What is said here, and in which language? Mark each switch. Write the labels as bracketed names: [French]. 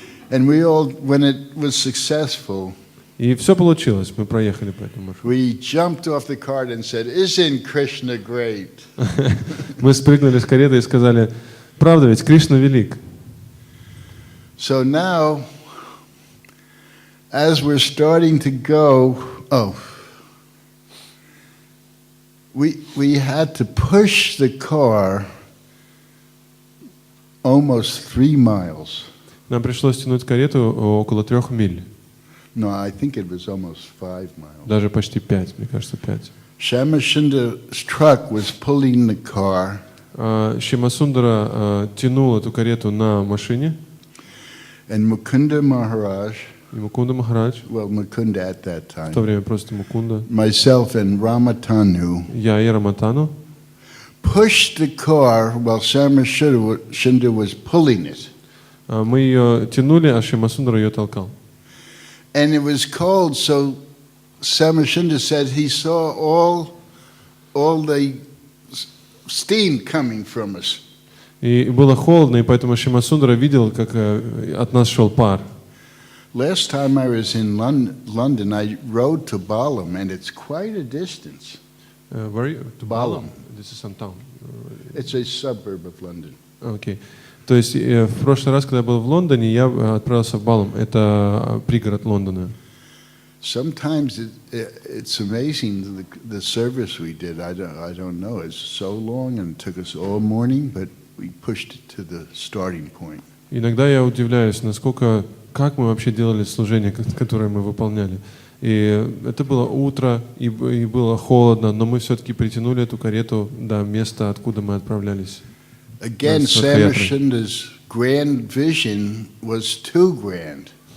[English] And we all, when it was successful, [Russian] И все получилось, мы проехали по этому маршруту. [English] we jumped off the cart and said, "Isn't Krishna great?" [Russian] Мы спрыгнули с кареты и сказали, правда ведь, Кришна велик. [English] So now, as we're starting to go, we had to push the car almost 3 miles. [Russian] Нам пришлось тянуть карету около 3 миль. [English] No, I think it was almost 5 miles. [Russian] Даже почти 5, мне кажется, 5. [English] Shyamasundara's truck was pulling the car, [Russian] Шьямасундара тянул эту карету на машине, [English] and Mukunda Maharaj, [Russian] и Мукунда Махарадж, [English] well, Mukunda at that [Russian] в то [English] time, [Russian] время просто Мукунда, [English] myself and Ramatanu, [Russian] я и Раматану, [English] pushed the car while Shyamasundar was pulling it. [Russian] мы ее тянули, а Шьямасундара ее толкал. [English] And it was cold, so Shyamasundar said he saw all the steam coming from us. [Russian] И было холодно, и поэтому Шьямасундара видел, как от нас шел пар. [English] Last time I was in London, I rode to Balham, and it's quite a distance. Where are you? To Balham. This is some town. It's a suburb of London. [Russian] Окей. То есть в прошлый раз, когда я был в Лондоне, я отправился в Балом. Это пригород Лондона. [English] Sometimes it's amazing the service we did. I don't know. It's so long and it took us all morning, but we pushed it to the starting point. [Russian] Иногда я удивляюсь, как мы вообще делали служение, которое мы выполняли. И это было утро, и было холодно, но мы все-таки притянули эту карету до места, откуда мы отправлялись. [English] Again, Shyamasundara's grand vision was too grand.